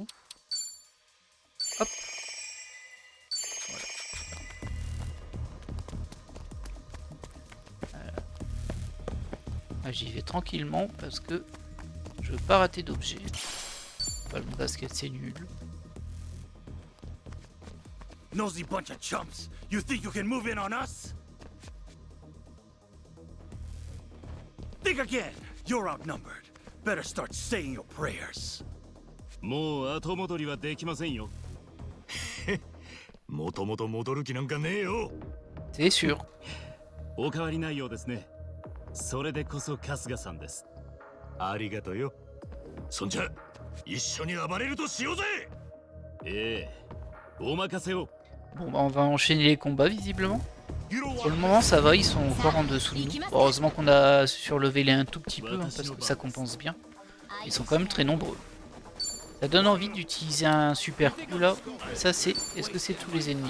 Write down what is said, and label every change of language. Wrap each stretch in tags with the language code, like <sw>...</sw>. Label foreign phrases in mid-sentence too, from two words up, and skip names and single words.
<fr>Hop. J'y vais tranquillement parce que je veux pas rater d'objets. Ballon de basket, c'est nul.</fr> <en>Nosy bunch of chumps. You think you can move in on us? Think again. You're outnumbered. Better start saying your prayers.</en> <ja>もう後戻りはできませんよ。もともと戻る気なんかねえよ。</ja> <fr>C'est sûr.</fr> <ja>お変わりないようですね。それでこそ春日さんです。ありがとよ。そんじゃ一緒に暴れるとしようぜ。ええ、お任せを。</ja> <fr>Bon bah on va enchaîner les combats visiblement. Pour le moment ça va, ils sont encore en dessous de nous. Heureusement qu'on a surlevé un tout petit peu hein, parce que ça compense bien. Ils sont quand même très nombreux. Ça donne envie d'utiliser un super coup là. Ça c'est... Est-ce que c'est tous les ennemis?</fr>